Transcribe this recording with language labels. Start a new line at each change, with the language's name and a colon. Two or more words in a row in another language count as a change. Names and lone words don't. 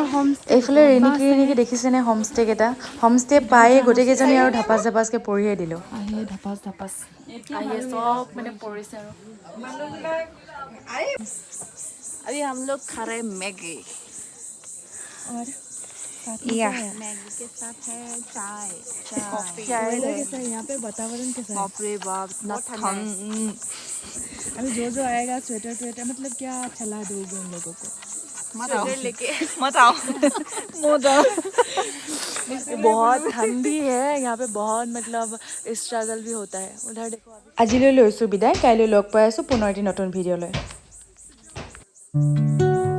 Assamese: এইফালে ৰেণিকি দেখিছেনে হোমষ্টে কেইটা হোমষ্টে পায়ে গোটেইকেইজনী আৰু ধাপাচকৈ পৰিয়ে দিলোঁ ধাপাচ আহিয়ে চব মানে পৰিছে আৰু
Hindi: अभी हम लोग खा रहे मैगी और मैगी के साथ है चाय यहाँ पे वातावरण कैसा है बाप रे बाप इतना ठंडा अभी जो आएगा स्वेटर मतलब क्या चला दोगे उन लोगों को मत आओ बहुत ठंडी है यहाँ पे बहुत मतलब स्ट्रगल भी होता है उधर देखो
Assamese: আজিলৈ লৈছোঁ বিদায় কাইলৈ লগ পাই আছোঁ পুনৰ এটি নতুন ভিডিঅ'লৈ